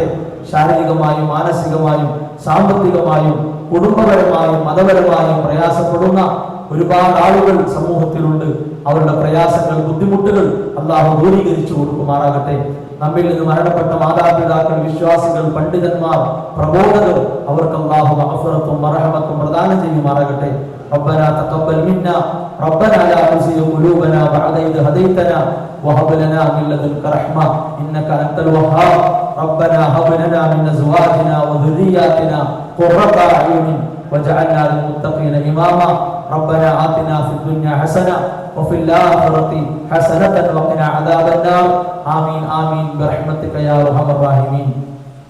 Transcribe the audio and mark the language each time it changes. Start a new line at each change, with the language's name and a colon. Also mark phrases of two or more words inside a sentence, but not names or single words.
Malayalam: ശാരീരികമായും മാനസികമായും സാമ്പത്തികമായും കുടുംബപരമായും മതപരമായും പ്രയാസപ്പെടുന്ന ഒരുപാട് ആളുകൾ സമൂഹത്തിലുണ്ട്. അവരുടെ പ്രയാസങ്ങൾ, ബുദ്ധിമുട്ടുകൾ അല്ലാഹു ദൂരീകരിച്ചു കൊടുക്കുമാറാകട്ടെ. നമ്മിൽ നിന്ന് മരണപ്പെട്ട മാതാപിതാക്കൾ, വിശ്വാസികൾ, പണ്ഡിതന്മാർ, പ്രബോധകർ, അവർക്ക് അല്ലാഹു മഗ്ഫിറത്തും മർഹമത്തും പ്രദാനം ചെയ്യുമാറാകട്ടെ.
Arabic: ربنا تقبل منا ربنا لا تزغ قلوبنا بعد إذ هديتنا وهب لنا من لدنك رحمة إنك أنت الوهاب ربنا هب لنا من أزواجنا وذرياتنا قرة أعين واجعلنا للمتقين إماما ربنا آتنا في الدنيا حسنة وفي الآخرة حسنة وقنا عذاب النار آمين آمين برحمتك يا أرحم الراحمين.